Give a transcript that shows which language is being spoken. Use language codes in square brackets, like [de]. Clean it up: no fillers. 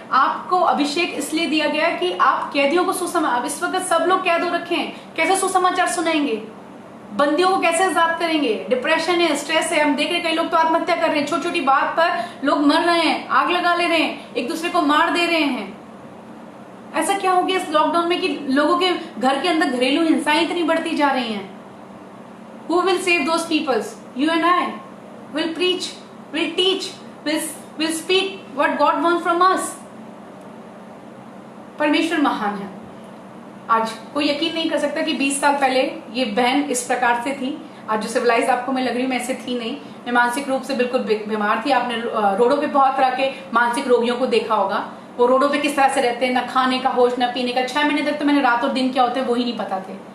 [hi] आपको अभिषेक इसलिए दिया गया कि आप कैदियों को सुसमाचार, अब इस वक्त सब लोग कैद हो रखे हैं, कैसे सुसमाचार सुनाएंगे, बंदियों को कैसे आजाद करेंगे। डिप्रेशन है, स्ट्रेस है, हम देख रहे हैं कई लोग तो आत्महत्या कर रहे हैं, छोटी छोटी बात पर लोग मर रहे हैं, आग लगा ले रहे हैं, एक दूसरे को मार दे रहे हैं। ऐसा क्या हो गया इस लॉकडाउन में कि लोगों के घर के अंदर घरेलू हिंसाएं इतनी बढ़ती जा रही हैं। [en] Who will save those peoples? You and I will preach, will teach, will speak what God wants from us. [hi] परमेश्वर महान है। आज कोई यकीन नहीं कर सकता कि 20 साल पहले ये बहन इस प्रकार से थी। आज जो सिविलाइज आपको मैं लग रही हूँ, मैं ऐसे थी नहीं। मैं मानसिक रूप से बिल्कुल बीमार थी। आपने रोडों पे बहुत तरह के मानसिक रोगियों को देखा होगा। वो रोडों पे किस तरह से रहते हैं, ना खाने का होश, ना पीने का। 6 महीने तक तो मैंने रात और दिन क्या होते हैं वो ही नहीं पता थे।